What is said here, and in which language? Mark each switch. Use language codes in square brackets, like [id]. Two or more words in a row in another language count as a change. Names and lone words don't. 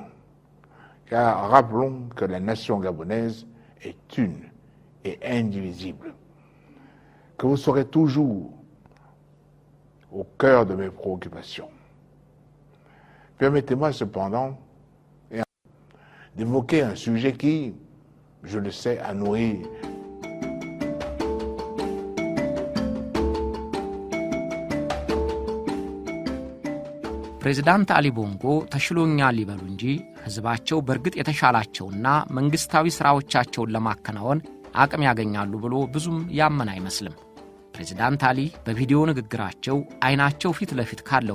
[fr] Car rappelons que la nation gabonaise est une et indivisible. Que vous serez toujours au cœur de mes préoccupations. Permettez-moi cependant d'évoquer un sujet qui, je le sais, a nourri [am] ፕሬዝዳንት አሊ ቦንጎ ተሽሎኛል ሊበሉ እንጂ ሕዝባቸው በእርግጥ የተሻላቸውና መንግሥታዊ ሥራዎቻቸውን ለማከናወን አቅም ያገኛሉ ብሎ ብዙም ያመን አይመስልም። ፕሬዝዳንት አሊ በቪዲዮ ንግግራቸው አይናቸው ፊት ለፊት ካለው